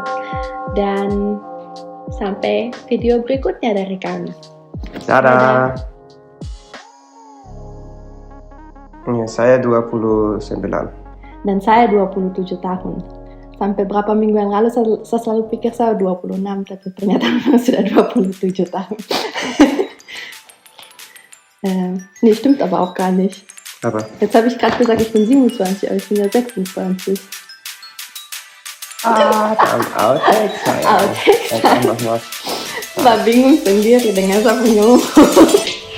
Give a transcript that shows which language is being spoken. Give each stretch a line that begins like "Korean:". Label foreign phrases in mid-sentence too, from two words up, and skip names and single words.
Indonesian: Dan sampai video berikutnya dari kami. Dadah. Ya, saya 29. Dan saya 27 tahun. Sampai berapa minggu yang lalu saya selalu pikir saya 26, tapi ternyata memang sudah 27 tahun.
German: Nee, stimmt aber auch gar nicht.
Indonesian: Apa?
German: Jetzt habe ich gerade gesagt, ich bin 27, aber ich bin ja 26. Dann Outtakes. Outtakes. Dann noch was.
Indonesian: War bingung sendiri dengan saya punya umur.